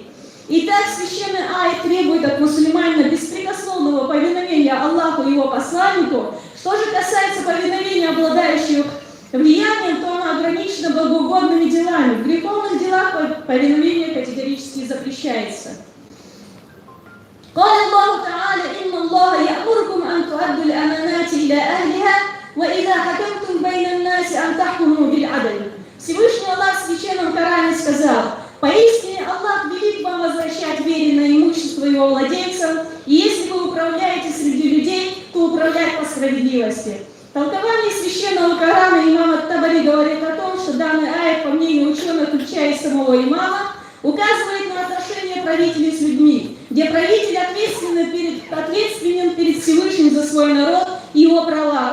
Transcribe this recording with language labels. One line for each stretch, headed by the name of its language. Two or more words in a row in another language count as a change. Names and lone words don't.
Russian: Итак, священный аят требует от мусульманина беспрекословного повиновения Аллаху и его посланнику. Что же касается повиновения обладающих влиянием, то оно ограничено благоугодными делами. В греховных делах повиновение категорически запрещается.
Arabic: قال الله تعالى إن الله يأمركم أن تؤدوا الأمانات إلى أهلها وإذا حكمتم بين الناس أن تحكموا بالعدل.
Russian: Всевышний Аллах в Священном Коране сказал: поистине Аллах велит вам возвращать веренное имущество его владельцам, и если вы управляете среди людей, то управлять по справедливости. Толкование Священного Корана имам ат-Табари говорит о том, что данный аят, по мнению ученых, включая и самого имама, указывает на отношения правителей с людьми, где правитель ответственен перед Всевышним за свой народ и его права.